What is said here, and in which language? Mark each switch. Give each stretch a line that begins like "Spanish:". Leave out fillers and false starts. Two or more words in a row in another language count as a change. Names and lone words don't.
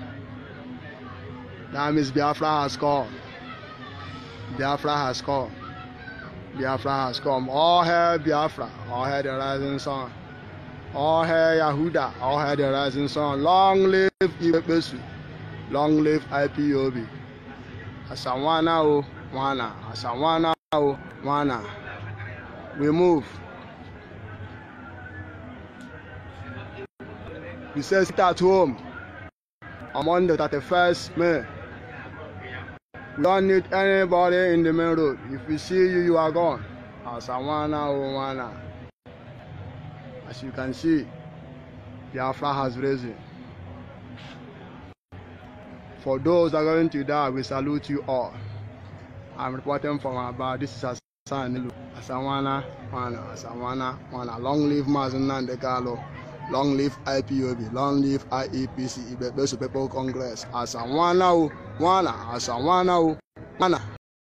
English: That means Biafra has come. Biafra has come. Biafra has come. All hail Biafra. All hail the rising sun. All hail Yahuda. All hail the rising sun. Long live Ipob. Long live Ipob. Asawana o wana. Asawana o wana. We move. We say sit at home on Monday 31st May. We don't need anybody in the main road. If we see you, you are gone. Asawana o wana. As you can see, Biafra has risen. For those that are going to die, we salute you all. I'm reporting from Aba. This is Hassan. Asawana wana. Asawana wana. Long live Mazi Nnamdi. Long live Ipob, long live IEPC, Ibe People Congress. Asawana o wana. Asawana o wana.